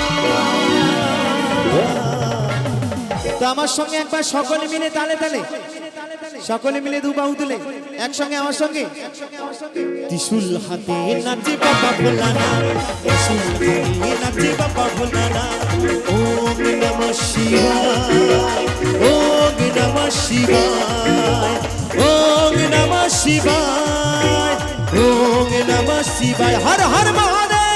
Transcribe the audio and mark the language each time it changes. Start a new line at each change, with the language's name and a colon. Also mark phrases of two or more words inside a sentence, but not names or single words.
Bangla: তো আমার সঙ্গে একবার সকলে মিলে তালে তালে, সকলে মিলে দু বাহু তুলে একসঙ্গে আমার সঙ্গে। ত্রিশূল হাতে নাচে বাবা ভোলানাথ, ত্রিশূল হাতে নাচে বাবা ভোলানাথ।
Sanskrit: ওম নমঃ শিবায়, ওম নমঃ শিবায়, ওম নমঃ শিবায়, ওম নমঃ শিবায়।
Bangla: হর হর মহাদেব।